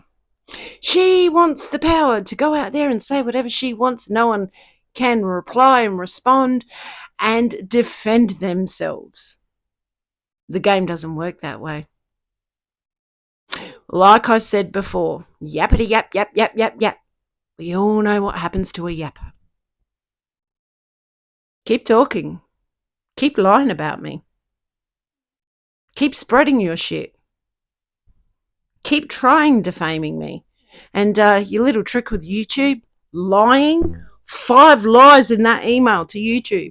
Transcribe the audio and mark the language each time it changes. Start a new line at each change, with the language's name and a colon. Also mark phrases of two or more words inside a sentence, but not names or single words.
English: She wants the power to go out there and say whatever she wants. No one can reply and respond and defend themselves. The game doesn't work that way. Like I said before, yappity yap, yap, yap, yap, yap. We all know what happens to a yapper. Keep talking. Keep lying about me. Keep spreading your shit. Keep trying defaming me. And your little trick with YouTube, lying, 5 lies in that email to YouTube.